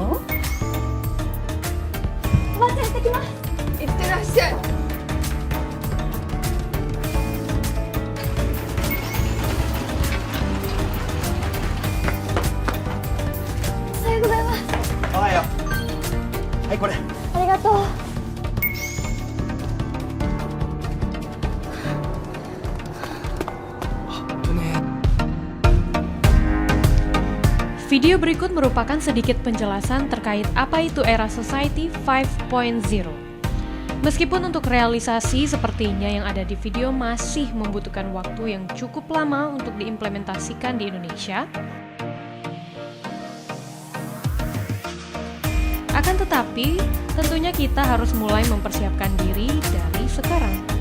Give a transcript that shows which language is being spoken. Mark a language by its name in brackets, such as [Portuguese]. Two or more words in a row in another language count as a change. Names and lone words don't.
[Japanese] おばあちゃん行ってきます。行ってらっしゃい。おはようございます。おはよう。はい、これ。ありがとう。 [Indonesian] Video berikut merupakan sedikit penjelasan terkait apa itu era Society 5.0. Meskipun untuk realisasi sepertinya yang ada di video masih membutuhkan waktu yang cukup lama untuk diimplementasikan di Indonesia, akan tetapi tentunya kita harus mulai mempersiapkan diri dari sekarang.